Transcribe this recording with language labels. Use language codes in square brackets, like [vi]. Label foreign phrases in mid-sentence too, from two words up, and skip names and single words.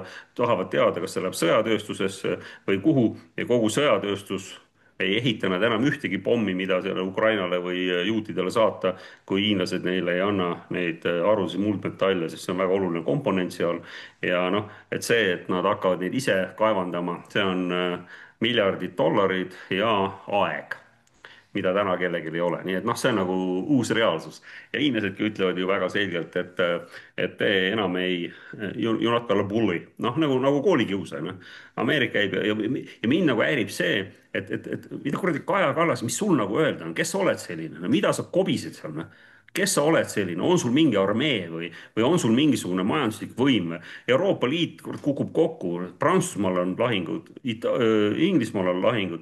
[et] tahavad teada, kas see läheb sõjatööstusesse või kuhu ja kogu sõjatööstus ei ehita nad enam ühtegi pommi, mida selle Ukrainale või juutidele saata, kui hiinlased neile ei anna neid haruldasi muldmetalle, sest see on väga oluline komponent seal. ja noh, et see, et nad hakkavad neid ise kaevandama, see on miljardid dollarid ja aeg, mida täna kellelgi ei ole. nii et noh, see on nagu uus reaalsus. ja hiinlasedki ütlevad ju väga selgelt, et te enam ei, [en] you not gonna bully, [et] noh nagu koolikiusaja, noh. Ameerika ei pea ja mind nagu häirib see, et mida kuradi Kaja Kallas, mis sul nagu öelda on, kes sa oled selline, no mida sa kobised seal, noh. Kes sa oled selline, on sul mingi armee või on sul mingisugune majanduslik võim? Euroopa Liit kukub kokku, Prantsusmaal on lahingud, Inglismaal on lahingud.